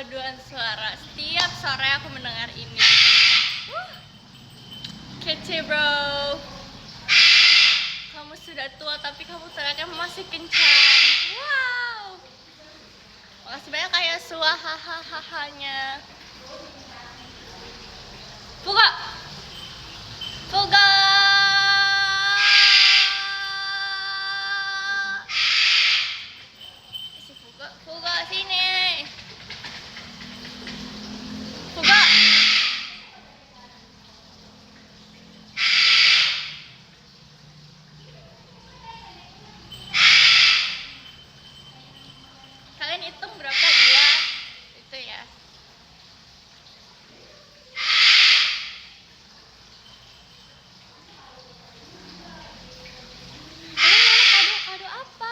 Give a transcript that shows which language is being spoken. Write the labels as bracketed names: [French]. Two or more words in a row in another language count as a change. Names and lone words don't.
[Indonesian] paduan suara. Setiap sore aku mendengar ini di sini. Kece bro. Kamu sudah tua tapi kamu teriaknya masih kencang. Wow. Makasih banyak kayak Sua hahaha-nya. Fuga. Fuga. Si Fuga, Fuga sini. Fuga. Kalian hitung berapa dia? Itu ya. Kado apa?